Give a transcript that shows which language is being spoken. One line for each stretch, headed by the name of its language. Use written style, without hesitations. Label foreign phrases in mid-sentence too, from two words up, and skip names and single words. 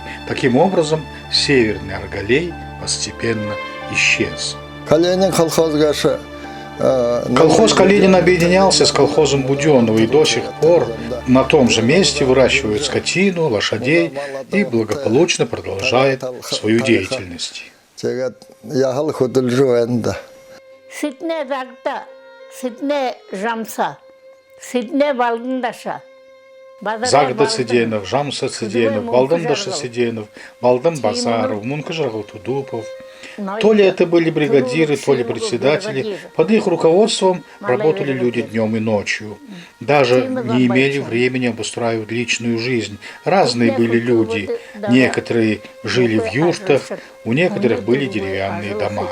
Russian: Таким образом, Северный Аргалей постепенно исчез. Колхоз Калинин объединялся с колхозом Буденного, и до сих пор на том же месте выращивают скотину, лошадей и благополучно продолжает свою деятельность. Загда Циденов, Жамса Циденов, Балдандаша Циденов, Балдан Базаров, Мункажаргал Тудупов. То ли это были бригадиры, то ли председатели. Под их руководством работали люди днем и ночью. Даже не имели времени обустраивать личную жизнь. Разные были люди. Некоторые жили в юртах, у некоторых были деревянные дома.